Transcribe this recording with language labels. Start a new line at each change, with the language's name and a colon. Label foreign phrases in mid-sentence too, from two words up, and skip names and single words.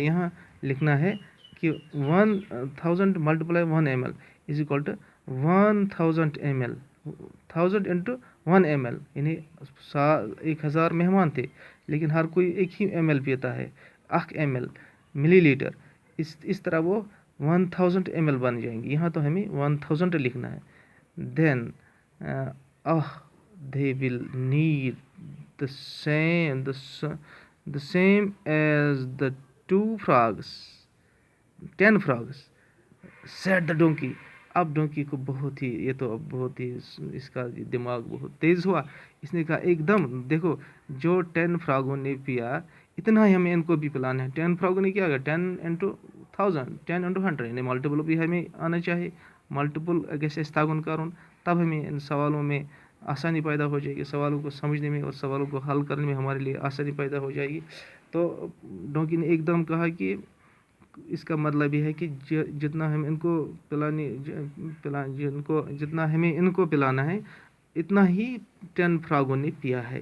Urdu: یہاں لکھنا ہے کہ 1000
English: multiply 1 ml is equal to 1000 ml
Urdu: 1000 انٹو 1 ml یعنی 1000 مہمان تھے لیکن ہر کوئی ایک ہی ml پیتا ہے 1 ml ملی لیٹر. اس طرح وہ 1000 ml بن جائیں گے. یہاں تو ہمیں 1000 لکھنا ہے.
English: دین they will need the same as the 10 frogs said the donkey.
Urdu: اب ڈونکی کو بہت ہی یہ تو اب بہت ہی اس کا دماغ بہت تیز ہوا. اس نے کہا ایک دم دیکھو جو 10 فراگوں نے پیا اتنا ہی ہمیں ان کو بھی پلانا ہے. 10 فراگوں نے کیا کیا 10 انٹو 1000 10 انٹو 100 یعنی ملٹیپل بھی ہمیں آنا چاہیے. ملٹیپل
Kashmiri: گیس تگن کرن
Urdu: تب ہمیں ان سوالوں میں آسانی پیدا ہو جائے گی. سوالوں کو سمجھنے میں اور سوالوں کو حل کرنے میں ہمارے لیے آسانی پیدا ہو جائے گی. تو ڈونکی نے ایک دم کہا کہ اس کا مطلب یہ ہے کہ جتنا ہم ان کو جتنا ہمیں ان کو پلانا ہے اتنا ہی 10 فراگوں نے پیا ہے.